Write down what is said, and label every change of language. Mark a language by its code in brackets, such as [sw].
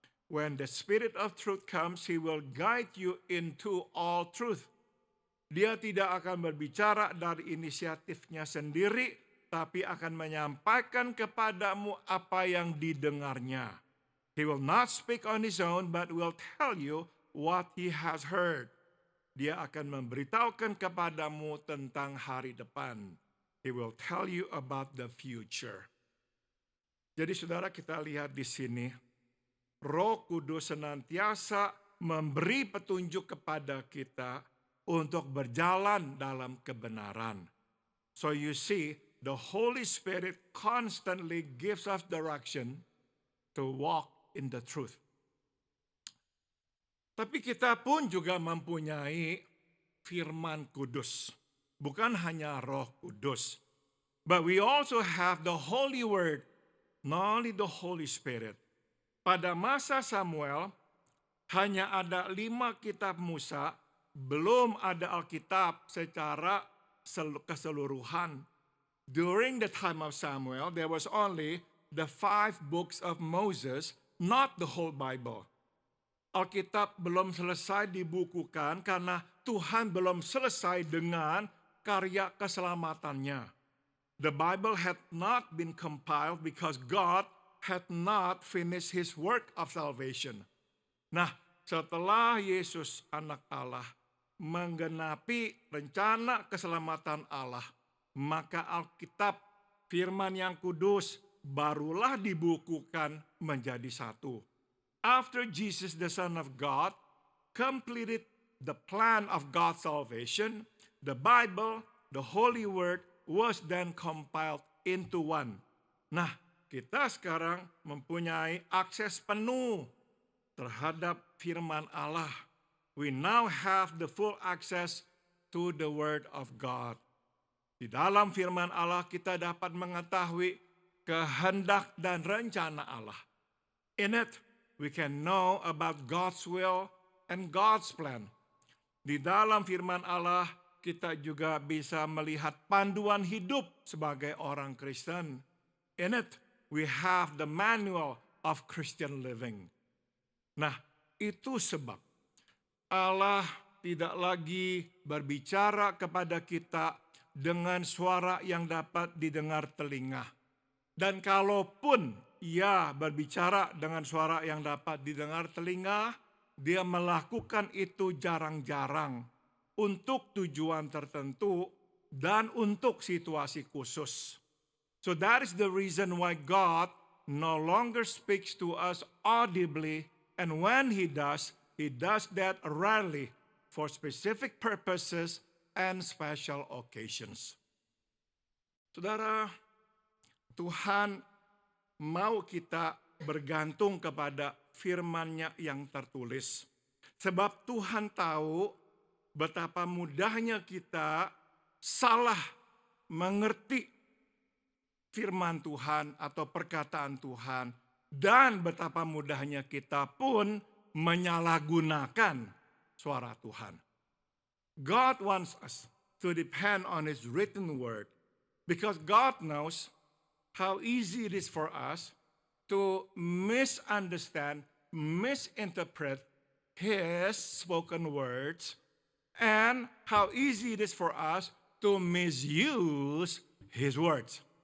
[en] When the Spirit of truth comes, he will guide you into all truth. [id] Dia tidak akan berbicara dari inisiatifnya sendiri, tapi akan menyampaikan kepadamu apa yang didengarnya. [en] He will not speak on his own, but will tell you what he has heard. [id] Dia akan memberitahukan kepadamu tentang hari depan. [en] He will tell you about the future. [id] Jadi saudara, kita lihat di sini, Roh Kudus senantiasa memberi petunjuk kepada kita untuk berjalan dalam kebenaran. [en] So you see, the Holy Spirit constantly gives us direction to walk in the truth. [id] Tapi kita pun juga mempunyai firman kudus. Bukan hanya Roh Kudus. [en] But we also have the Holy Word, not only the Holy Spirit. [id] Pada masa Samuel, hanya ada 5 kitab Musa, belum ada Alkitab secara keseluruhan. [en] During the time of Samuel, there was only the 5 books of Moses, not the whole Bible. [id] Alkitab belum selesai dibukukan karena Tuhan belum selesai dengan karya keselamatannya. [en] The Bible had not been compiled because God had not finished his work of salvation. [id] Nah, setelah Yesus anak Allah menggenapi rencana keselamatan Allah, maka Alkitab, firman yang kudus, barulah dibukukan menjadi satu. [en] After Jesus, the Son of God, completed the plan of God's salvation, the Bible, the Holy Word, was then compiled into one. [id] Nah, kita sekarang mempunyai akses penuh terhadap firman Allah. [en] We now have the full access to the Word of God. [id] Di dalam firman Allah kita dapat mengetahui kehendak dan rencana Allah. [en] In it, we can know about God's will and God's plan. [id] Di dalam firman Allah, kita juga bisa melihat panduan hidup sebagai orang Kristen. [en] In it, we have the manual of Christian living. [id] Nah, itu sebab Allah tidak lagi berbicara kepada kita dengan suara yang dapat didengar telinga. Dan kalaupun Ia berbicara dengan suara yang dapat didengar telinga, Dia melakukan itu jarang-jarang untuk tujuan tertentu dan untuk situasi khusus. [en] So that is the reason why God no longer speaks to us audibly, and when He does that rarely for specific purposes and special occasions. [id] Saudara, Tuhan mau kita bergantung kepada firman-Nya yang tertulis. Sebab Tuhan tahu betapa mudahnya kita salah mengerti firman Tuhan atau perkataan Tuhan. Dan betapa mudahnya kita pun menyalahgunakan suara Tuhan. [en] God wants us to depend on His written word because God knows how easy it is for us to misunderstand, misinterpret His spoken words, and how easy it is for us to misuse His words.